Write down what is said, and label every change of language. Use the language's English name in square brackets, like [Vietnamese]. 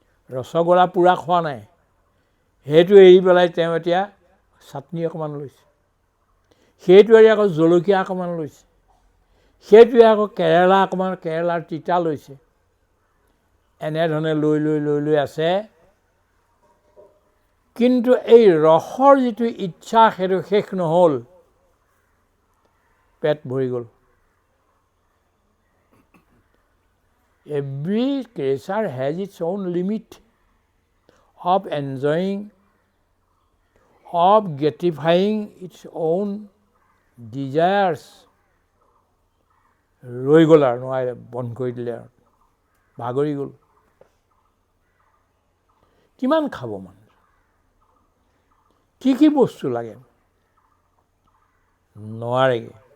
[Assamese] ৰসগোল্লা পূৰা খোৱা নাই, সেইটো এৰি পেলাই তেওঁ এতিয়া চাটনি অকণমান লৈছে, সেইটো এৰি আকৌ জলকীয়া অকণমান লৈছে, সেইটোৱে আকৌ কেৰেলা অকণমান, কেৰেলাৰ তিতা লৈছে। এনেধৰণে লৈ লৈ লৈ লৈ আছে। কিন্তু এই ৰসৰ যিটো ইচ্ছা সেইটো শেষ নহ'ল, পেট ভৰি গ'ল। [English] Every creature has its own limit of enjoying, of gratifying its own desires. [Assamese] ৰৈ গ'ল আৰু নোৱাৰে, বন্ধ কৰি দিলে আৰু, ভাগৰি গ'ল। কিমান খাব মানুহ, কি কি বস্তু লাগে, নোৱাৰেগৈ।